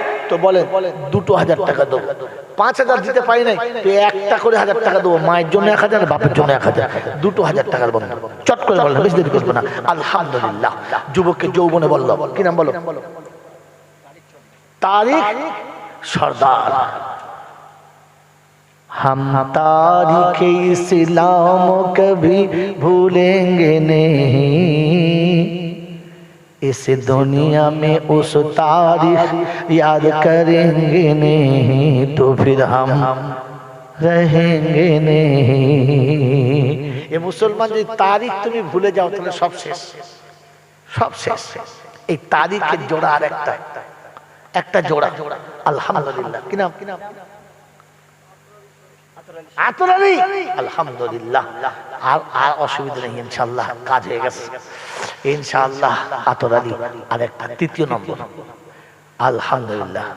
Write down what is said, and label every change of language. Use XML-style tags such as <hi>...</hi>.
<bn>তো বলেন 2,000 টাকা দেবো। 5,000 দিতে পারি নাই, তো একটা করে 1,000 টাকা দেবো। মায়ের জন্য 1,000, বাপের জন্য 1,000, 2,000 টাকার বন্ধ। চট করে বললাম, বেশি দেরি করবো না। আলহামদুলিল্লাহ। যুবককে যৌবনে বললো, কি নাম বলো? তারিক</bn> <hi>सरदार। हम तारीख़ इस्लाम कभी भूलेंगे नहीं, इस दुनिया में उस तारीख़ याद करेंगे नहीं, तो फिर हम रहेंगे नहीं। ये मुसलमान जो तारीख़ तुम्हें भूले जाओ तो सब शेष, सब शेष।</hi> <bn>এই তারিখের জোড়া আর একটা জোড়া আলহামদুলিল্লাহ। কি নাম? আতর আলী। আলহামদুলিল্লাহ, আর অসুবিধা নেই, ইনশাআল্লাহ কাজ হয়ে গেছে ইনশাআল্লাহ। আতর আলী আর একটা তৃতীয় নম্বর আলহামদুলিল্লাহ।</bn>